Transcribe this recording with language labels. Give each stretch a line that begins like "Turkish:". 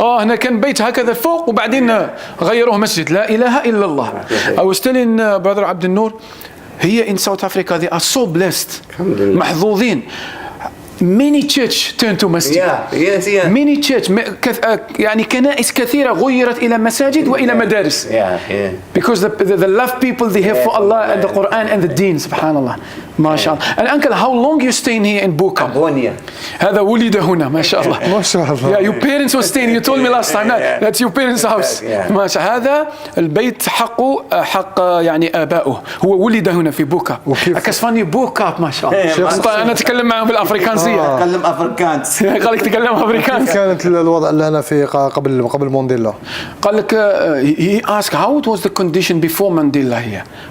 Arabic: هنا كان بيت هكذا فوق، وبعدين غيروه مسجد. لا إله إلا الله.
English: I was telling brother عبد النور here in South Africa they are so blessed.
Arabic: محظوظين.
English: many church turned to masjid. Yes. many church
Arabic: يعني كنائس كثيرة غيرت إلى مساجد وإلى مدارس.
English: Because the love people they have for Allah and the Quran and the Deen.
Arabic: سبحان الله. ما شاء الله.
English: And uncle, how long you staying here in Buka? 1 year.
Arabic: هذا ولد هنا ما شاء الله. ما شاء الله.
English: Yeah, your parents were staying. You told me last time that's your parents' house.
Arabic: ما شاء. هذا البيت حقه حق يعني آبائه. هو ولد هنا في بوكا. أكسفاني بوكا ما شاء الله. أنا أتكلم معه بالأفريكانسية. أتكلم أفريكانس. قال لك تكلم أفريكانس. كانت الوضع اللي هنا في قبل مانديلا. قال لك
English: he asked how it was the condition before Mandela here.